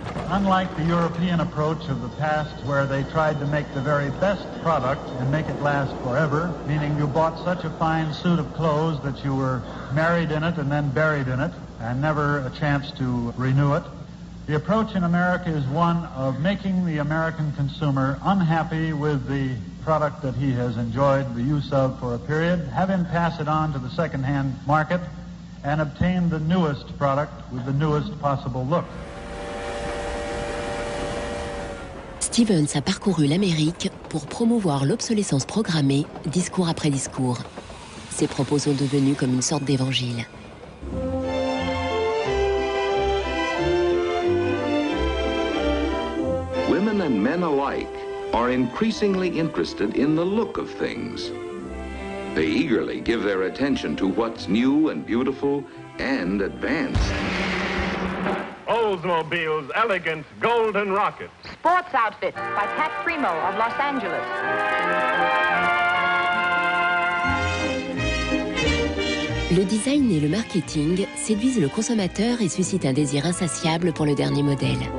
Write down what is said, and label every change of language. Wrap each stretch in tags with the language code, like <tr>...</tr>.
<en>Unlike the European approach of the past where they tried to make the very best product and make it last forever, meaning you bought such a fine suit of clothes that you were married in it and then buried in it and never a chance to renew it, the approach in America is one of making the American consumer unhappy with the product that he has enjoyed the use of for a period, have him pass it on to the second-hand market and obtain the newest product with the newest possible look.</en> <fr>Stevens a parcouru l'Amérique pour promouvoir l'obsolescence programmée, discours après discours. Ses propos sont devenus comme une sorte d'évangile.</fr> <en>Women and men alike are increasingly interested in the look of things. They eagerly give their attention to what's new and beautiful and advanced. Oldsmobile's elegant golden rocket. Sports outfit by Pat Primo of Los Angeles.</en> <fr>Le design et le marketing séduisent le consommateur et suscitent un désir insatiable pour le dernier modèle.</fr>